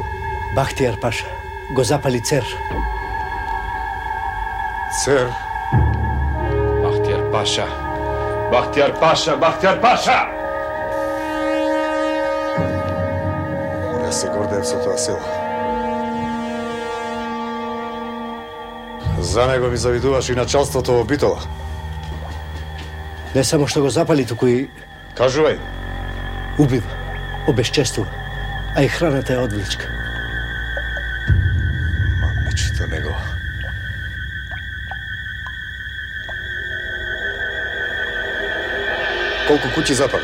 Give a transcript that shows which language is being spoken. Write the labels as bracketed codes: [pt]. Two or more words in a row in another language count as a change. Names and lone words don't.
[mk] Бахтијар Паша го запали Цер. Cer? Bahtijar Paša! Bahtijar Paša! Bahtijar Paša! [sr] Ja se gordejem sa toga sila. [mk] За него ми завидуваш и началството во Битола. Не само што го запали, туку и Кажувај. убива, обезчествува, а и храната е одвличка. Мамичето него. Колку куќи запали?